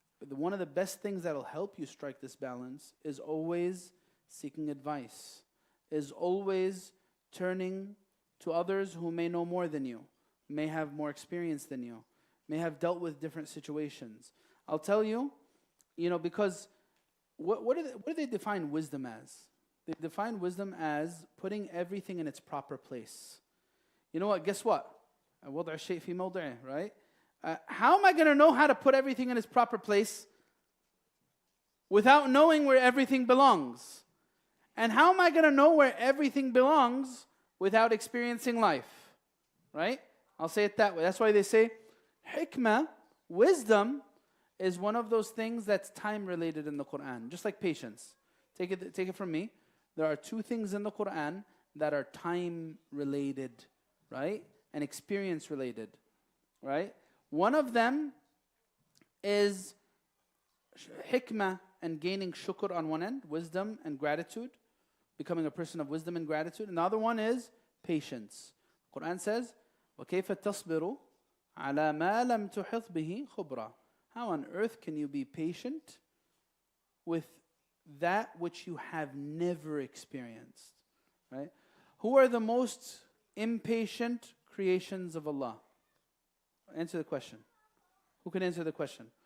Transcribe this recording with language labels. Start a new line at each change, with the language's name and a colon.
English: One of the best things that will help you strike this balance is always seeking advice, is always turning to others who may know more than you, may have more experience than you, may have dealt with different situations. I'll tell you, because what do they define wisdom as? They define wisdom as putting everything in its proper place. You know what? Guess what?
Arabic: وضع الشيء في موضعه,
English: right? How am I going to know how to put everything in its proper place without knowing where everything belongs? And how am I going to know where everything belongs without experiencing life? Right? I'll say it that way. That's why they say hikmah, wisdom, is one of those things that's time-related in the Quran. Just like patience. Take it from me. There are two things in the Quran that are time-related, right? And experience-related, right? One of them is hikmah and gaining shukr on one end, wisdom and gratitude, becoming a person of wisdom and gratitude. And the other one is patience. The Quran says,
Arabic: وَكَيْفَ تَصْبِرُ عَلَى مَا لَمْ تُحِطْ بِهِ خُبْرًا.
English: How on earth can you be patient with that which you have never experienced? Right? Who are the most impatient creations of Allah? Answer the question. Who can answer the question?